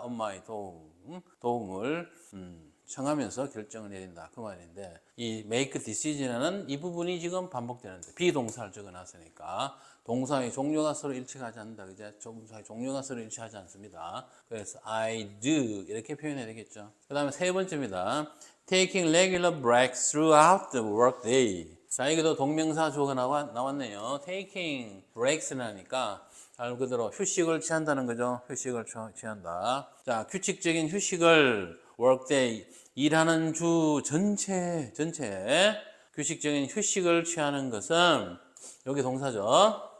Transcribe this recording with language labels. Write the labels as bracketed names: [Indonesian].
[Korean] 엄마의 도움을 청하면서 결정을 내린다 그 말인데, 이 make decision이라는 이 부분이 지금 반복되는데 비동사를 적어놨으니까 동사의 종류가 서로 일치하지 않는다. 그죠? 동사의 종류가 서로 일치하지 않습니다. 그래서 I do 이렇게 표현해야 되겠죠. 그 다음에 세 번째입니다. [English] Taking regular breaks throughout the workday. [Korean] 자, 여기도 동명사 주어가 나왔네요. Taking breaks라니까 말 그대로 휴식을 취한다는 거죠. 휴식을 취한다. 자, 규칙적인 휴식을 workday, 일하는 주 전체에 규칙적인 휴식을 취하는 것은 여기 동사죠.